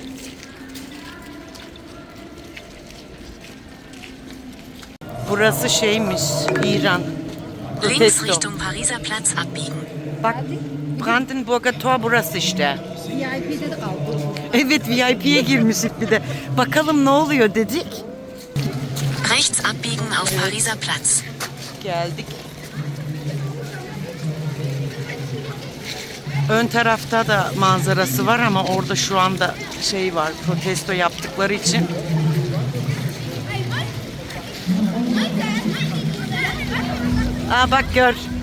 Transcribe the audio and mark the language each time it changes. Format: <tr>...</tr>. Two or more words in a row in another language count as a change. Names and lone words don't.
<tr>Burası şeymiş, İran.</tr> <de>Links</de> <tr>Protesto.</tr> <de>Richtung Pariser Platz abbiegen.</de> <tr>Bak Brandenburger Tor burası işte. VIP'de de kaldı. Evet, VIP'ye girmişik bir de. Bakalım ne oluyor dedik.</tr> <de>Rechts abbiegen auf Pariser Platz.</de> <tr>Geldik. Ön tarafta da manzarası var ama orada şu anda şey var, protesto yaptıkları için. Aa bak gör.</tr>